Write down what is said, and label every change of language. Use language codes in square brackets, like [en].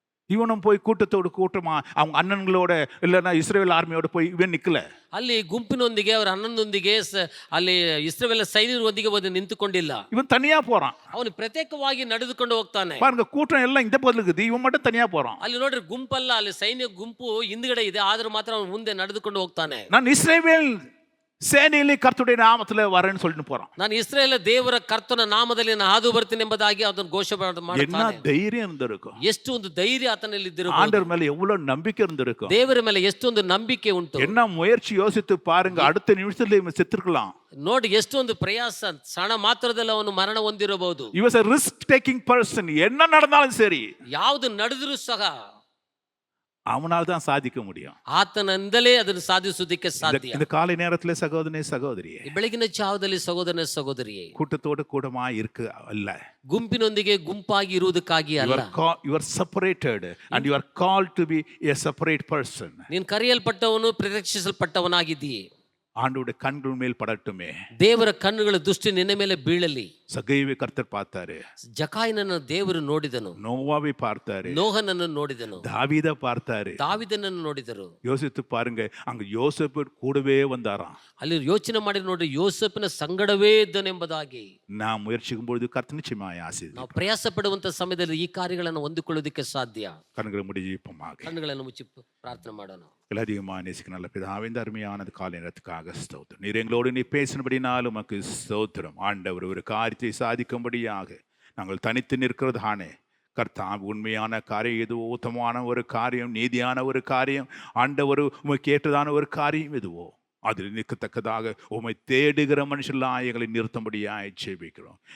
[ta] இவனும் போய் கூட்டத்தோடு கூட்டமா அவங்க அண்ணன்களோட இல்லைன்னா இஸ்ரேல் ஆர்மியோட போய் இவன் நிக்கல. [kn] ಅಲ್ಲಿ ಗುಂಪಿನೊಂದಿಗೆ ಅವರ ಅಣ್ಣನೊಂದಿಗೆ ಅಲ್ಲಿ ಇಸ್ರೇಲ್ ಸೈನಿಕರೊಂದಿಗೆ ಬಂದು ನಿಂತುಕೊಂಡಿಲ್ಲ. [ta] இவன் தனியா போறான். [kn] ಅವನು ಪ್ರತ್ಯೇಕವಾಗಿ ನಡೆದುಕೊಂಡು ಹೋಗ್ತಾನೆ. [ta] பாருங்க, கூட்டம் எல்லாம் இந்த பக்கம் இருக்குது, இவன் மட்டும் தனியா போறான். [kn] ಅಲ್ಲಿ ನೋಡ್ರಿ, ಗುಂಪಲ್ಲ, ಅಲ್ಲಿ ಸೈನ್ಯ ಗುಂಪು ಹಿಂದ್ಗಡೆ ಇದೆ, ಆದ್ರೂ ಮಾತ್ರ ಅವನು ಮುಂದೆ ನಡೆದುಕೊಂಡು ಹೋಗ್ತಾನೆ. [ta] நான் இஸ்ரேல் சேனையிலே கர்த்தருடைய நாமத்துல வரேன்னு சொல்லிட்டு போறான். [kn] ನಾನು ಇಸ್ರೇಲ್ ದೇವರ ಕರ್ತನ ನಾಮದಲ್ಲಿ ನಾನು ಹಾದು ಬರ್ತೀನಿ ಎಂಬುದಾಗಿ ಅದನ್ನು ಘೋಷಣೆ [ta] என்ன [kn] ಮಾಡ್ತಾನೆ. [ta] தைரியம் இருந்திருக்கும், [kn] ಎಷ್ಟು ಒಂದು ಧೈರ್ಯ ಆತನಲ್ಲಿ ಇದ್ದಿರಬಹುದು. [ta] ஆண்டவர் மேல எவ்வளவு நம்பிக்கை இருந்திருக்கும், [kn] ದೇವರ ಮೇಲೆ ಎಷ್ಟೊಂದು ನಂಬಿಕೆ ಉಂಟು. [ta] என்ன முயற்சி யோசித்து பாருங்க, அடுத்த நிமிஷத்துல இவன் செத்துருக்கலாம். [kn] ನೋಡಿ, ಎಷ್ಟೊಂದು ಪ್ರಯಾಸ, ಸಣ್ಣ ಮಾತ್ರದಲ್ಲಿ ಅವನು ಮರಣ ಹೊಂದಿರಬಹುದು. [en] He was a risk taking person. [ta] என்ன நடந்தாலும் சரி, [kn] ಯಾವುದು ನಡೆದರೂ ಸಹ [ta] அவனால் தான் சாதிக்க முடியும். [kn] ಆತನಿಂದಲೇ ಅದನ್ನು ಸಾಧಿಸುವುದಕ್ಕೆ ಸಾಧ್ಯ. [ta] இந்த காலை நேரத்துல சகோதரனே சகோதரியே, [kn] ಈ ಬೆಳಗಿನ ಜಾವದಲ್ಲಿ ಸಹೋದರನೇ ಸಹೋದರಿಯೇ, [ta] கூட்டத்தோடு கூட்டமா இருக்க அல்ல, [kn] ಗುಂಪಿನೊಂದಿಗೆ ಗುಂಪಾಗಿ ಇರುವುದಕ್ಕಾಗಿ ಅಲ್ಲ. [en] you are separated and you are called to be a separate person. [kn] ನೀನು ಕರೆಯಲ್ಪಟ್ಟವನು, ಪ್ರತ್ಯಕ್ಷಿಸಲ್ಪಟ್ಟವನಾಗಿದ್ದೀಯೆ. [ta] ஆண்டவருடைய கண்கள் மேல் படட்டுமே. [kn] ದೇವರ ಕಣ್ಣುಗಳ ದೃಷ್ಟಿ ನಿನ್ನ ಮೇಲೆ ಬೀಳಲಿ. [ta] சகைவை கர்த்தர் பார்த்தாரு, [kn] ಜಕಾಯನನ್ನು ದೇವರು ನೋಡಿದನು. [ta] நோவாவை பார்த்தாரு, [kn] ನೋಹನನ್ನು ನೋಡಿದನು. [ta] தாவீதை பார்த்தாரு. [kn] ದಾವಿದನನ್ನು ನೋಡಿದರು. [ta] யோசித்து பாருங்க, அங்க யோசேப்பு கூடவே வந்தாராம். [kn] ಅಲ್ಲಿ ಯೋಚನೆ ಮಾಡಿ ನೋಡ್ರಿ, ಯೋಸೇಫನ ಸಂಗಡವೇ ಇದ್ದನೆಂಬುದಾಗಿ. [ta] நான் முயற்சிக்கும் பொழுது கர்த்தர் நிச்சயமாய் ஆசீர்வதிப்பார். [kn] ನಾವು ಪ್ರಯಾಸ ಪಡುವಂತ ಸಮಯದಲ್ಲಿ ಈ ಕಾರ್ಯಗಳನ್ನು ಹೊಂದಿಕೊಳ್ಳೋದಕ್ಕೆ ಸಾಧ್ಯ. [ta] கண்களை மூடி ஜெபிப்போமாக. [kn] ಕಣ್ಣುಗಳನ್ನು ಮುಚ್ಚಿ ಪ್ರಾರ್ಥನೆ ಮಾಡೋಣ. [ta] அதிகமாக நேசிக்க நல்ல பிதாவே, இந்த அருமையானது காலை நேரத்துக்காக ஸ்தோத்திரம். நீர் எங்களோடு நீ பேசினபடினாலும் உமக்கு ஸ்தோத்திரம். ஆண்டவர் ஒரு காரியத்தை சாதிக்கும்படியாக நாங்கள் தனித்து நிற்கிறதானே கர்த்தாவே, உண்மையான காரியம் எதுவோ, உத்தமமான ஒரு காரியம், நீதியான ஒரு காரியம், ஆண்டவர் உமக்கு ஏற்றதான ஒரு காரியம் எதுவோ அதில் நிற்கத்தக்கதாக உம்மை தேடுகிற மனுஷெல்லாம் எங்களை நிறுத்தும்படியாக ஜெபிக்கிறோம்.